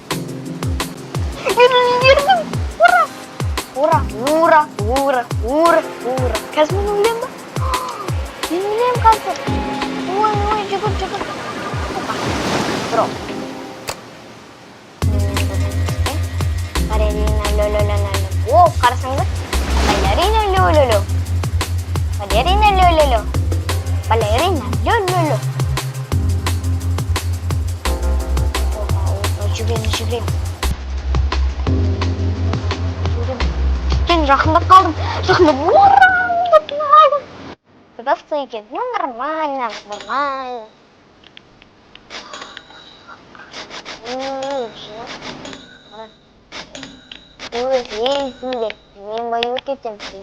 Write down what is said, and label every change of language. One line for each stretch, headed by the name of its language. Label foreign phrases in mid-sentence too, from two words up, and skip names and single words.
Kazakh: Үлгердім. Ура! Ура! Ура! Ура! Ура! Ура! Қазір мен өлем ба? Мен өлем қазір. Ой, жүгір. Бро. Балерина ло-ло-ло-ло. О, қарасаңдар. Балерина ло-ло-ло. Балерина ло-ло-ло. Балерина ло-ло-ло. Жүгірем. Мен жақындап қалдым. Ура! Құдасы екен. Нормально. Есімде, мен баю кетем.